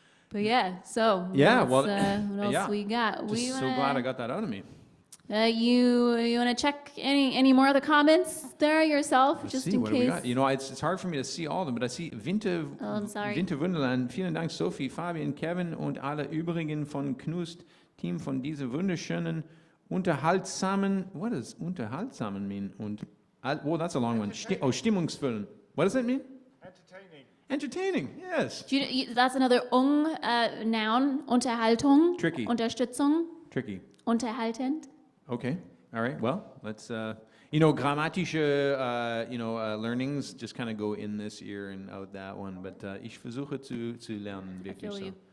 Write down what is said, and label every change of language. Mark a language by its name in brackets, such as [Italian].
[English] But yeah, so what else we got? Just so glad I got that out of me. You want to check any more of the comments there yourself, just in case? It's hard for me to see all of them, but I see Winter Wunderland. [German] Vielen Dank, Sophie, Fabian, Kevin und alle übrigen von Knust, Team von dieser wunderschönen, unterhaltsamen. [English] What does unterhaltsamen mean? That's a long one. Stimmungsvollen. What does that mean? Entertaining, yes. That's another noun. Unterhaltung. Tricky. [German] Unterstützung. [English] Tricky. [German] Unterhaltend. [English] Okay, all right. Well, let's. Grammatische, learnings just kind of go in this ear and out that one. But [German] ich versuche zu lernen, wirklich so.